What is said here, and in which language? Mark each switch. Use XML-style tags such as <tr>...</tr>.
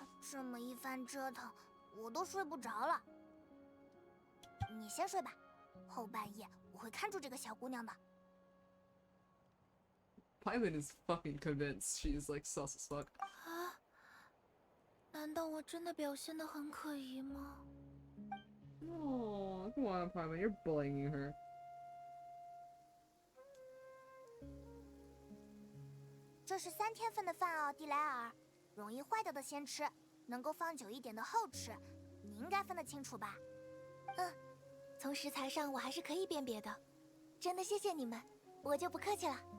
<zh>这么一番折腾，我都睡不着了。你先睡吧，后半夜我会看住这个小姑娘的。</zh> <en>Paimon is fucking convinced she's like sus as fuck.</en> <zh>啊？难道我真的表现得很可疑吗？</zh> <en>Oh, come on, Paimon, you're bullying her.</en> <zh>这是3天份的饭哦，蒂莱尔。容易坏掉的先吃，能够放久一点的后吃。你应该分得清楚吧？从食材上我还是可以辨别的。真的谢谢你们，我就不客气了。</zh>